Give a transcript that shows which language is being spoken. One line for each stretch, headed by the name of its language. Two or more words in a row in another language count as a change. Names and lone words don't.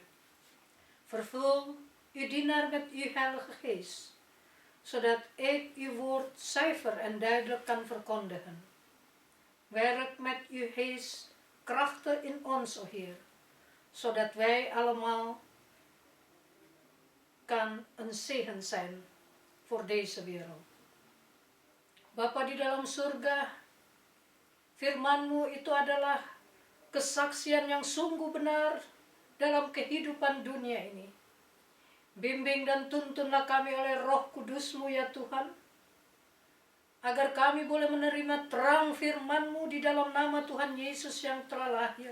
Dutch: Vervul uw dienaar met uw Heilige Geest, zodat ik uw woord zuiver en duidelijk kan verkondigen. Werk met uw geest krachten in ons, o Heer, zodat wij allemaal kan een zegen zijn voor deze wereld.
Indonesian: Bapa di dalam surga, firman-Mu itu adalah kesaksian yang sungguh benar dalam kehidupan dunia ini. Bimbing dan tuntunlah kami oleh Roh Kudus-Mu ya Tuhan, agar kami boleh menerima terang firman-Mu di dalam nama Tuhan Yesus yang telah lahir.